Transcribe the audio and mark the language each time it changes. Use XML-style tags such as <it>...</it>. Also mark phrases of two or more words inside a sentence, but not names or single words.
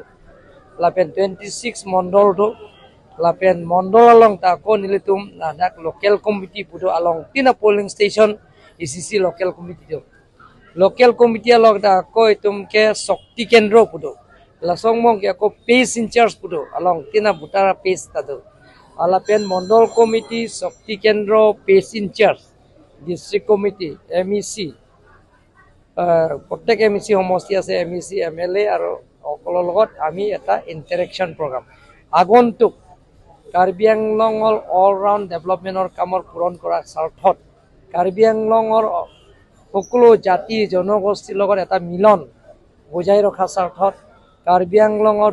<mjw>lapen 26 Mondol do lapen Mondol along ta ko nilitum nadak</mjw> <en>local committee</en> <mjw>pudo along tina</mjw> <en>polling station ECC local committee</en> <mjw>do</mjw> <en>local committee</en> <mjw>along ta ko itum ke Shakti Kendro pudo lasong mong ke ko</mjw> <en>pace in charge</en> <mjw>pudo along tina butara pace ta do alapen Mondol committee Shakti Kendro</mjw> <en>pace in charge district committee</en> <as>MEC প্রত্যেক MEC সমষ্টি আছে MEC MLA আৰু সকলৰ লগত আমি এটা</as> <en>interaction program</en> <as>আগন্তুক কাৰ্বি আংলঙৰ</as> <en>all round development</en> <as>কামৰ পূৰণ কৰাৰ স্বাৰ্থত কাৰ্বি আংলঙৰ সকলো জাতি জনগোষ্ঠীৰ লগত এটা মিলন বজাই ৰখাৰ স্বাৰ্থত কাৰ্বি আংলঙৰ</as>